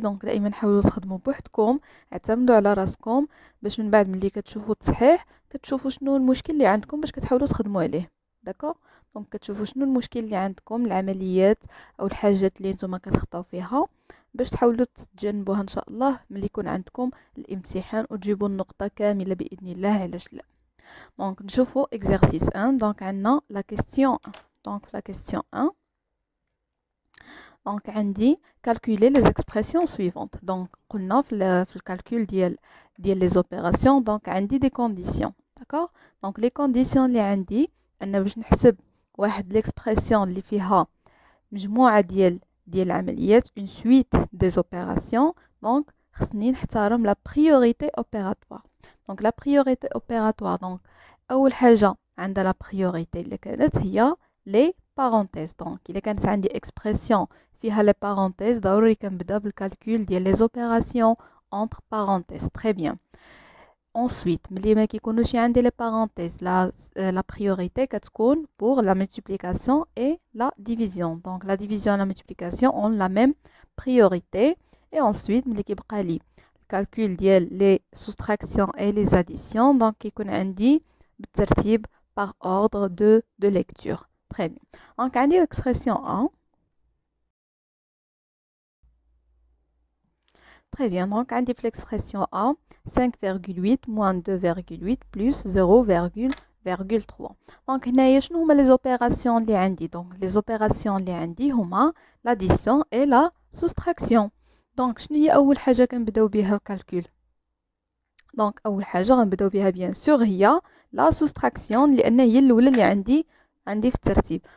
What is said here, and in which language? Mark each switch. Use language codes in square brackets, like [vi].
[ar] دونك دائما حاولوا تخدموا بوحدكم، اعتمدوا على راسكم باش من بعد ملي كتشوفوا التصحيح كتشوفوا شنو المشكل اللي عندكم باش كتحاولوا تخدموا عليه. داكوغ، دونك كتشوفوا شنو المشكل اللي عندكم، العمليات او الحاجات اللي نتوما كتخطاو فيها باش تحاولوا تتجنبوها ان شاء الله ملي يكون عندكم الامتحان وتجيبوا النقطه كامله باذن الله. علاش لا؟ دونك نشوفوا exercice 1. دونك عندنا [fr] la question 1. دونك la question 1. دونك عندي calculer les expressions suivantes. [ar] دونك قلنا في الكالكول ديال les opérations. دونك عندي des conditions. [fr] d'accord. [ar] دونك les conditions اللي عندي ان باش نحسب واحد l'expression اللي فيها مجموعه ديال العمليات [fr] une suite des opérations. [ar] دونك خصني نحترم [fr] la priorité opératoire. دونك la priorité opératoire. [ar] دونك اول حاجه عندها la priorité اللي كانت هي les parenthèses. دونك الا كانت عندي expression فيها les parenthèses ضروري كنبدا بالكالكول ديال [fr] les opérations entre parenthèses. très bien. ensuite [ar] ملي ما كيكونوش عندي [fr] les parenthèses la priorité كتكون pour la multiplication et la division. donc la division et la multiplication ont la même priorité. et ensuite [ar] ملي كيبقى لي الكالكول ديال [fr] les soustractions et les additions donc كيكون عندي بالترتيب par ordre de lecture. très bien. donc عندي l'expression 1. très bien. donc [ar] عندي في [fr] l'expression A 5,8 moins 2,8 plus 0,3. [ar] دونك هنايا شنو هما لي زوبيراسيون اللي عندي؟ دونك لي زوبيراسيون اللي عندي هما لاديسيون اي لا سوستراكسيون. دونك شنو هي اول حاجه كنبداو بها الكالكول؟ دونك اول حاجه غنبداو بها بيان سور هي لا سوستراكسيون لان هي الاولى اللي عندي في الترتيب.